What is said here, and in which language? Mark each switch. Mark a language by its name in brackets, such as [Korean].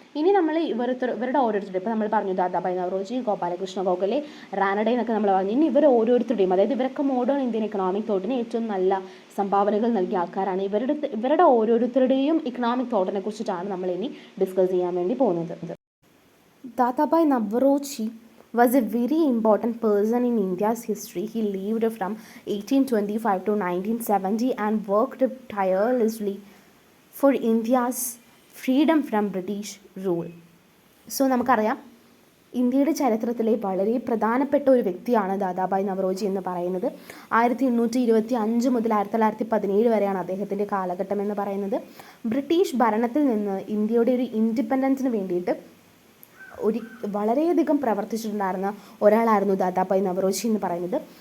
[Malayalam] ഇനി നമ്മൾ ഇവരുടെ ഓരോരുത്തരുടെ ഇപ്പോൾ നമ്മൾ പറഞ്ഞു ദാദാഭായ് നവറോജി, ഗോപാലകൃഷ്ണ ഗോഖലെ, റാനഡെ എന്നൊക്കെ നമ്മൾ പറഞ്ഞു. ഇനി ഇവർ ഓരോരുത്തരുടെയും അതായത് ഇവരൊക്കെ മോഡേൺ ഇന്ത്യൻ എക്കണോമിക് തോട്ടിന് ഏറ്റവും നല്ല സംഭാവനകൾ നൽകിയ ആൾക്കാരാണ്. ഇവരുടെ ഓരോരുത്തരുടെയും ഇക്കണോമിക് തോട്ടിനെ കുറിച്ചിട്ടാണ് നമ്മൾ ഇനി ഡിസ്കസ് ചെയ്യാൻ വേണ്ടി പോകുന്നത്. [English] Dadabhai Naoroji was a very important person in India's history. He lived from 1825 to 1970 and worked tirelessly for India's freedom from British rule. [Malayalam] So നമുക്കറിയാം ഇന്ത്യയുടെ ചരിത്രത്തിലെ വളരെ പ്രധാനപ്പെട്ട ഒരു വ്യക്തിയാണ് ദാദാഭായ് നവറോജി എന്ന് പറയുന്നത്. 1825 മുതൽ 1917 വരെയാണ് അദ്ദേഹത്തിൻ്റെ കാലഘട്ടം എന്ന് പറയുന്നത്. ബ്രിട്ടീഷ് ഭരണത്തിൽ നിന്ന് ഇന്ത്യയുടെ ഒരു ഇൻഡിപെൻഡൻസിന് വേണ്ടിയിട്ട് വളരെയധികം പ്രവർത്തിച്ചിട്ടുണ്ടായിരുന്ന ഒരാളായിരുന്നു ദാദാഭായ് നവറോജി എന്ന് പറയുന്നത്.